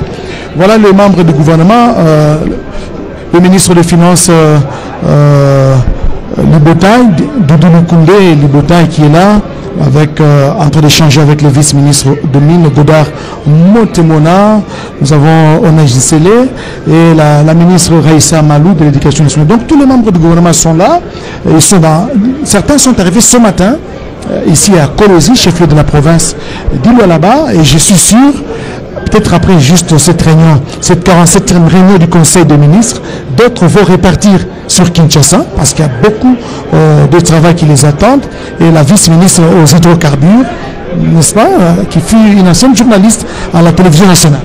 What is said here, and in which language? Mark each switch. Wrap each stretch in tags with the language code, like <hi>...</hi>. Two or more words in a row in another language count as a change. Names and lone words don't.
<fr>Voilà les membres du gouvernement. Le ministre des Finances, Libotaï, Doudou Lukunde Libotaï qui est là, en train d'échanger avec le vice-ministre de Mines, Godard Motemona. Nous avons Onaj Sele et la ministre Raïssa Malou de l'Éducation nationale. Donc tous les membres du gouvernement sont là. Certains sont arrivés ce matin, ici à Kolosi, chef-lieu de la province d'Ilo-Alaba, et je suis sûr, peut-être après juste cette réunion, cette 47e réunion du Conseil des ministres, d'autres vont répartir sur Kinshasa, parce qu'il y a beaucoup de travail qui les attendent, et la vice-ministre aux hydrocarbures, n'est-ce pas, qui fut une ancienne journaliste à la télévision nationale.</fr>